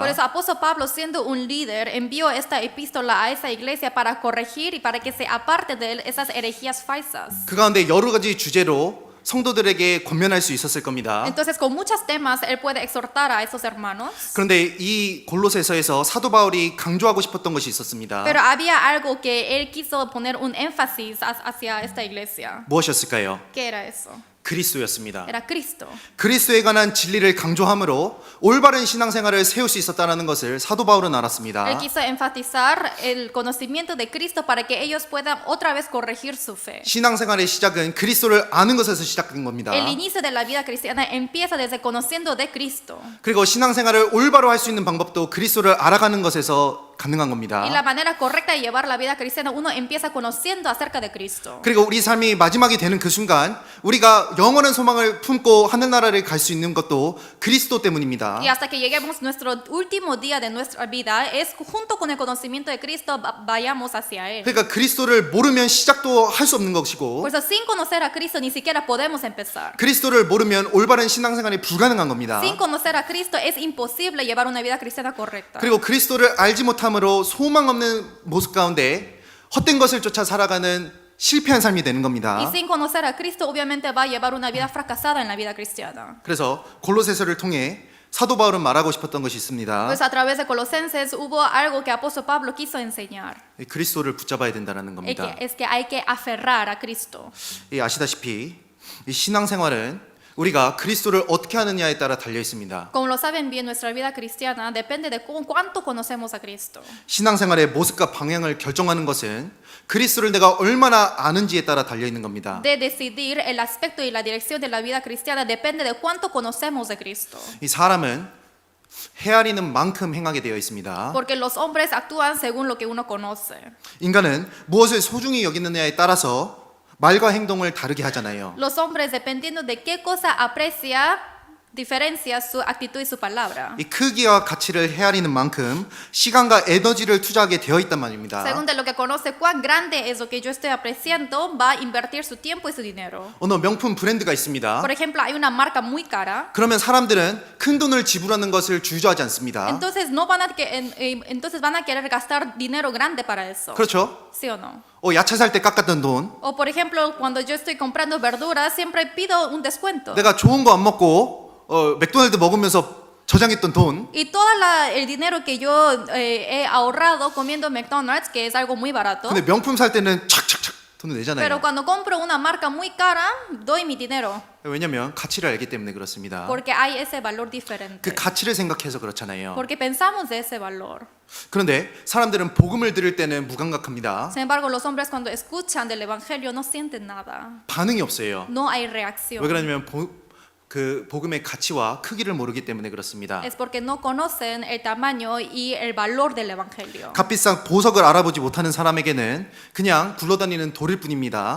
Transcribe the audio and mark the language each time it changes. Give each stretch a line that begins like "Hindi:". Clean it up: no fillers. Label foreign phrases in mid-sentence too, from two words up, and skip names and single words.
Spanish: Por eso apóstol Pablo siendo un líder envió esta epístola a esa iglesia para corregir y para que se aparte de él esas herejías falsas.
Korean: 그 가운데 여러 가지 주제로 성도들에게 권면할 수 있었을 겁니다.
Spanish: Entonces con muchos temas él puede exhortar a esos hermanos.
Korean: 그런데 이 골로새서에서 사도 바울이 강조하고 싶었던 것이 있었습니다.
Spanish: Pero había algo que él quiso poner un énfasis hacia esta iglesia.
Korean: 무엇이었을까요?
Spanish: ¿Qué era eso?
Korean: 그리스도였습니다.
Spanish: Era Cristo.
Korean: 그리스도에 관한 진리를 강조함으로 올바른 신앙생활을 세울 수 있었다는 것을 사도 바울은 알았습니다.
Spanish: Él quiso enfatizar el conocimiento de Cristo para que ellos puedan otra vez corregir su fe.
Korean: 신앙생활의 시작은 그리스도를 아는 것에서 시작된 겁니다.
Spanish: El inicio de la vida cristiana empieza desde conociendo de Cristo.
Korean: 그리고 신앙생활을 올바로 할 수 있는 방법도 그리스도를 알아가는 것에서 가능한 겁니다.
Spanish: Y la manera correcta de llevar la vida cristiana uno empieza conociendo acerca de Cristo.
Korean: 그리고 우리 삶이 마지막이 되는 그 순간 우리가 영원한 소망을 품고 하늘나라를 갈 수 있는 것도 그리스도 때문입니다.
Spanish: Y hasta que lleguemos nuestro último día de nuestra vida es junto con el conocimiento de Cristo vayamos hacia él.
Korean: 그러니까 그리스도를 모르면 시작도 할 수 없는 것이고
Spanish: Por eso sin conocer a Cristo ni siquiera podemos empezar.
Korean: 그리스도를 모르면 올바른 신앙생활이 불가능한 겁니다.
Spanish: Sin conocer a Cristo es imposible llevar una vida cristiana correcta.
Korean: 그리고 그리스도를 알지 못함으로 소망 없는 모습 가운데 헛된 것을 쫓아 살아가는 실패한 삶이 되는
Spanish: Y
Korean: 겁니다.
Spanish: sin conocer a Cristo obviamente va a llevar una vida fracasada en la vida cristiana.
Korean: 그래서 골로새서를 통해 사도 바울은 말하고 싶었던 것이 있습니다.
Spanish: Pues a través de Colosenses hubo algo que apóstol Pablo quiso enseñar.
Korean: 그리스도를 붙잡아야 된다는 겁니다.
Spanish: Es que hay que aferrar a Cristo.
Korean: 아시다시피 이 신앙생활은 우리가 그리스도를 어떻게 하느냐에 따라 달려 있습니다.
Spanish: Como lo saben bien, nuestra vida cristiana depende de cuánto conocemos a Cristo.
Korean: 신앙생활의 모습과 방향을 결정하는 것은 그리스도를 내가 얼마나 아는지에 따라 달려 있는 겁니다.
Spanish: De decidir el aspecto y la dirección de la vida cristiana depende de cuánto conocemos de Cristo.
Korean: 이 사람은 헤아리는 만큼 행하게 되어 있습니다.
Spanish: Porque los hombres actúan según lo que uno conoce.
Korean: 인간은 무엇을 소중히 여기느냐에 따라서 말과 행동을 다르게 하잖아요.
Spanish: Los hombres, dependiendo de qué cosa aprecia, diferencia su actitud y su palabra.
Korean: 이 크기와 가치를 헤아리는 만큼 시간과 에너지를 투자하게 되어 있단 말입니다.
Spanish: Según de lo que conoce cuán grande es lo que yo estoy apreciando, va a invertir su tiempo y su dinero.
Korean: 어느 명품 브랜드가 있습니다.
Spanish: Por ejemplo, hay una marca muy cara.
Korean: 그러면 사람들은 큰 돈을 지불하는 것을 주저하지 않습니다.
Spanish: Entonces entonces van a querer gastar dinero grande para eso.
Korean: 그렇죠?
Spanish: ¿Sí o no?
Korean: 야채 살 때 깎았던 돈,
Spanish: O por ejemplo, cuando yo estoy comprando verduras, siempre pido un descuento.
Korean: 내가 좋은 거 안 먹고 맥도날드 먹으면서 저장했던 돈,
Spanish: Y todo el dinero que yo he ahorrado comiendo McDonald's, que es algo muy barato.
Korean: 근데 명품 살 때는 착착착 돈을
Spanish: Pero
Korean: 내잖아요.
Spanish: cuando compro una marca muy cara, doy mi dinero.
Korean: 왜냐하면 가치를 알기 때문에 그렇습니다.
Spanish: Porque hay ese valor diferente.
Korean: 그 가치를 생각해서 그렇잖아요.
Spanish: Porque pensamos de ese valor.
Korean: 그런데 사람들은 복음을 들을 때는 무감각합니다.
Spanish: Sin embargo, los hombres cuando escuchan del evangelio no sienten nada.
Korean: 반응이 없어요.
Spanish: No hay reacción.
Korean: 왜 그러냐면 그 복음의 가치와 크기를 모르기 때문에 그렇습니다.
Spanish: Es porque no conocen el tamaño y el valor del evangelio.
Korean: 값비싼 보석을 알아보지 못하는 사람에게는 그냥 굴러다니는 돌일 뿐입니다.